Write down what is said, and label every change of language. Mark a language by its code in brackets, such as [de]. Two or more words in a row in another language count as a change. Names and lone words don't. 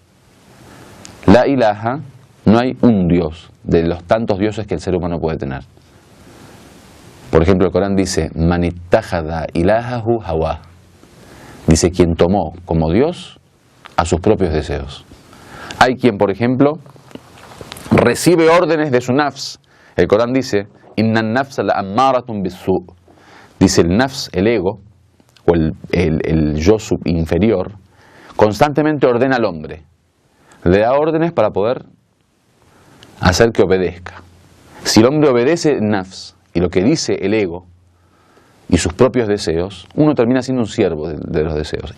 [ar] لا إله, [es] no hay un Dios de los tantos dioses que el ser humano puede tener. Por ejemplo, el Corán dice, [ar] من اتخذ إلهه هواه. [es] Dice, quien tomó como Dios a sus propios deseos. Hay quien, por ejemplo, recibe órdenes de su nafs. El Corán dice, [ar] إن النفس لأمارة بالسوء'. [es] Dice el nafs, el ego, o el yo inferior, constantemente ordena al hombre. Le da órdenes para poder hacer que obedezca. Si el hombre obedece el nafs y lo que dice el ego y sus propios deseos, uno termina siendo un siervo de los deseos.